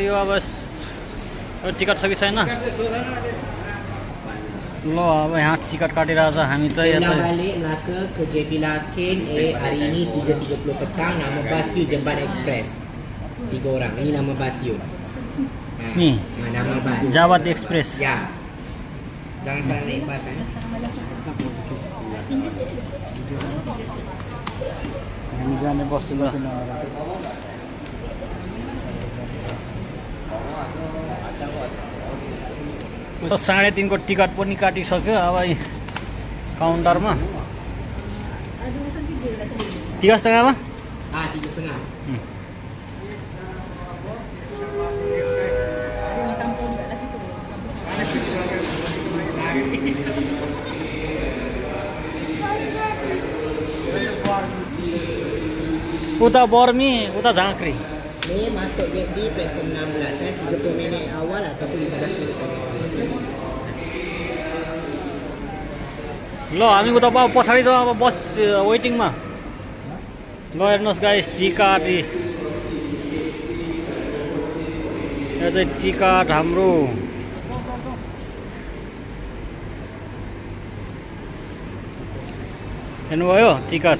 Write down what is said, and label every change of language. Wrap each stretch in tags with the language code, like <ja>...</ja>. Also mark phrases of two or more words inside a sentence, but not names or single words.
<ne>यो अब टिकट छ कि छैन? ल अब यहाँ टिकट काटिरहेछ हामी चाहिँ।</ne> <ms>ke JP Larkin hari ini 3.30 petang. Nama Basio Jamban Express. 3 orang. Ini nama Basio. Ni nama bas Jawat Express. Ya. Jangan salah naik bas ya.</ms> <ne>हामी जाने बस्छु ल। 3:30 को टिकट पनि काटिसक्यो। अब काउन्टरमा 3:30 3:30. उता बर्मी उता झाँक्री।</ne> <ms>Ini masuk gate di platform 16 ya, 30 minit awal ataupun 15 minit awal.</ms> <ne>ल हामी उता पछाडि त अब बस वेटिङमा। ल हेर्नुहोस् गाइस, टिकट यो चाहिँ टिकट हाम्रो। हेर्नुभयो टिकट।</ne>